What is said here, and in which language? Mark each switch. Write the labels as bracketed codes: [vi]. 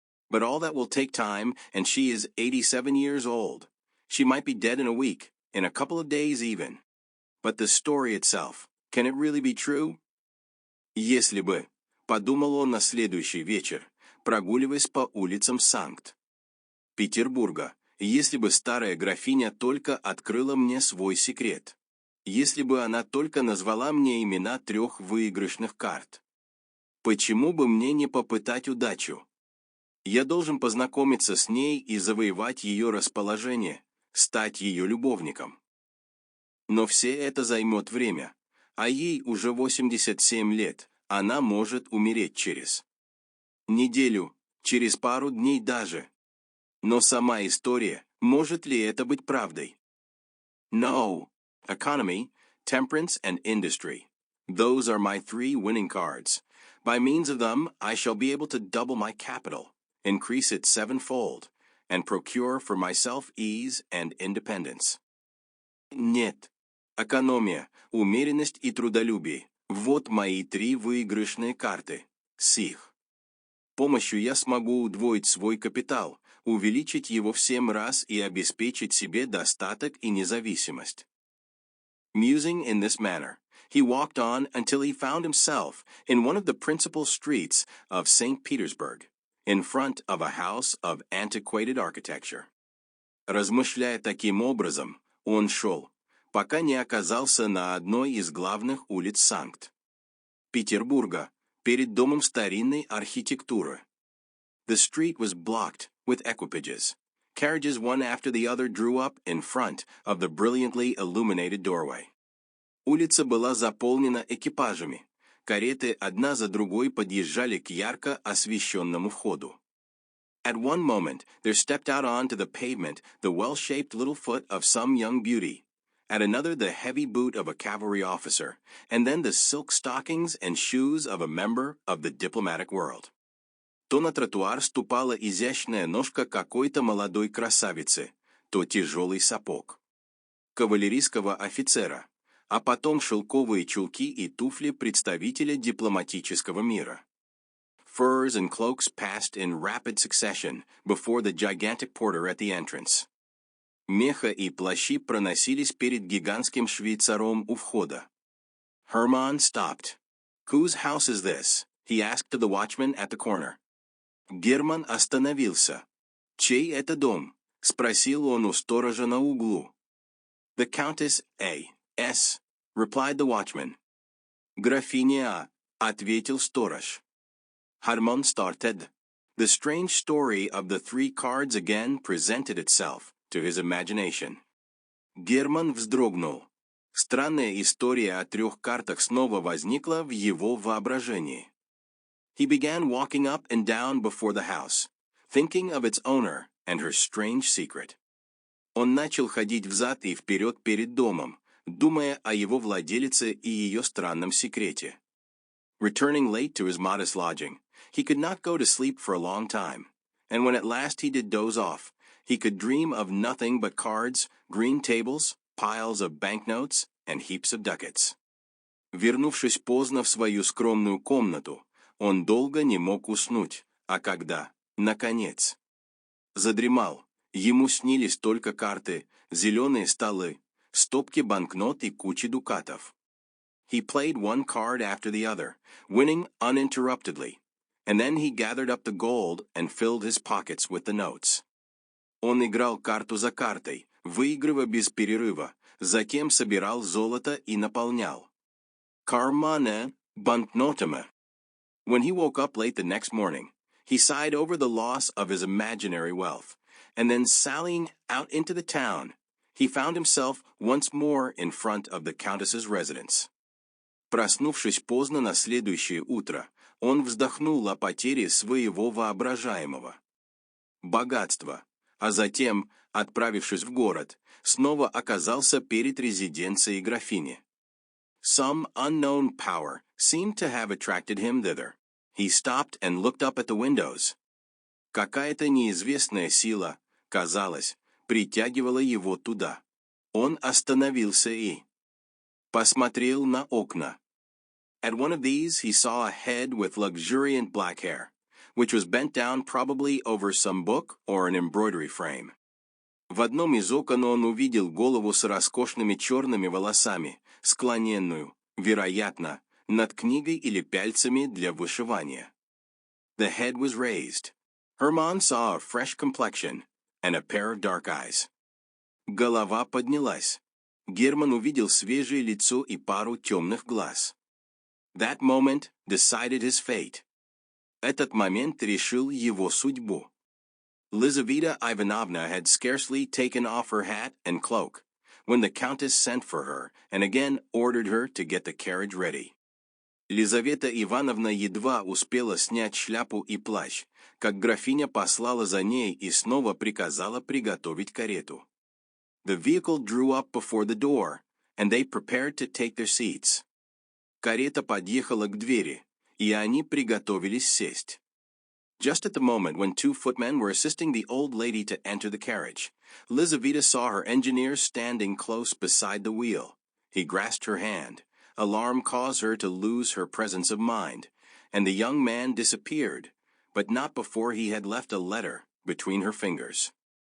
[en] But all that will take time, and she is 87 years old. She might be dead in a week, in a couple of days even. But the story itself, can it really be true? [ru] Если бы, подумал он на следующий вечер, прогуливаясь по улицам Санкт-Петербурга, если бы старая графиня только открыла мне свой секрет, если бы она только назвала мне имена 3 выигрышных карт. Почему бы мне не попытать удачу? Я должен познакомиться с ней и завоевать ее расположение, стать ее любовником. Но все это займет время, а ей уже 87 лет, она может умереть через неделю, через пару дней даже. Но сама история, может ли это быть правдой? [en] No. Economy, temperance, and industry. Those are my 3 winning cards. By means of them, I shall be able to double my capital, increase it 7-fold, and procure for myself ease and independence. [ru] Нет. Экономия, умеренность и трудолюбие. Вот мои 3 выигрышные карты. С их помощью я смогу удвоить свой капитал, увеличить его в 7 раз и обеспечить себе достаток и независимость. [en] Musing in this manner, he walked on until he found himself in one of the principal streets of St. Petersburg, in front of a house of antiquated architecture. [ru] Размышляя таким образом, он шел, пока не оказался на одной из главных улиц Санкт-Петербурга, перед домом старинной архитектуры. [en] The street was blocked with equipages. Carriages one after the other drew up in front of the brilliantly illuminated doorway. [ru] Улица была заполнена экипажами. Кареты одна за другой подъезжали к ярко освещенному входу. [en] At one moment, there stepped out onto the pavement the well-shaped little foot of some young beauty, at another the heavy boot of a cavalry officer, and then the silk stockings and shoes of a member of the diplomatic world. [ru] То на тротуар ступала изящная ножка какой-то молодой красавицы, то тяжелый сапог кавалерийского офицера, а потом шелковые чулки и туфли представителя дипломатического мира. [en] Furs and cloaks passed in rapid succession before the gigantic porter at the entrance. [ru] Меха и плащи проносились перед гигантским швейцаром у входа. [en] Hermann stopped. Whose house is this? He asked of the watchman at the corner. [ru] Герман остановился. «Чей это дом?» — спросил он у сторожа на углу. [en] The Countess A.S., replied the watchman. [ru] Графиня А, ответил сторож. [en] Hermann started. The strange story of the 3 cards again presented itself to his imagination. [ru] Герман вздрогнул. Странная история о 3 картах снова возникла в его воображении. [en] He began walking up and down before the house, thinking of its owner and her strange secret. [ru] Он начал ходить взад и вперед перед домом, думая о его владелице и ее странном секрете. [en] Returning late to his modest lodging, he could not go to sleep for a long time, and when at last he did doze off, he could dream of nothing but cards, green tables, piles of banknotes, and heaps of ducats. [ru] Вернувшись поздно в свою скромную комнату, он долго не мог уснуть, а когда, наконец, задремал, ему снились только карты, зеленые столы, стопки банкнот и кучи дукатов. [en] He played one card after the other, winning uninterruptedly, and then he gathered up the gold and filled his pockets with the notes. [ru] Он играл карту за картой, выигрывая без перерыва, затем собирал золото и наполнял карманы банкнотами. [en] When he woke up late the next morning, he sighed over the loss of his imaginary wealth, and then sallying out into the town, he found himself once more in front of the Countess's residence. [ru] Проснувшись поздно на следующее утро, Он вздохнул о потере своего воображаемого богатства, а затем, отправившись в город, снова оказался перед резиденцией графини. [en] Some unknown power seemed to have attracted him thither. He stopped and looked up at the windows. [ru] Какая-то неизвестная сила, казалось, притягивала его туда. Он остановился и посмотрел на окна. [en] At one of these he saw a head with luxuriant black hair, which was bent down probably over some book or an embroidery frame. [ru] В одном из окон он увидел голову с роскошными черными волосами, склоненную, вероятно, над книгой или пяльцами для вышивания. [en] The head was raised. Hermann saw a fresh complexion and a pair of dark eyes. [ru] Голова поднялась. Герман увидел свежее лицо и пару темных глаз. [en] That moment decided his fate. [ru] Этот момент решил его судьбу. [en] Lizaveta Ivanovna had scarcely taken off her hat and cloak when the countess sent for her and again ordered her to get the carriage ready. [ru] Лизавета Ивановна едва успела снять шляпу и плащ, как графиня послала за ней и снова приказала приготовить карету. [en] The vehicle drew up before the door, and they prepared to take their seats. [ru] Карета подъехала к двери, и они приготовились сесть. [en] Just at the moment when two footmen were assisting the old lady to enter the carriage, Lizaveta saw her engineer standing close beside the wheel. He grasped her hand. Alarm caused her to lose her presence of mind, and the young man disappeared, but not before he had left a letter between her fingers.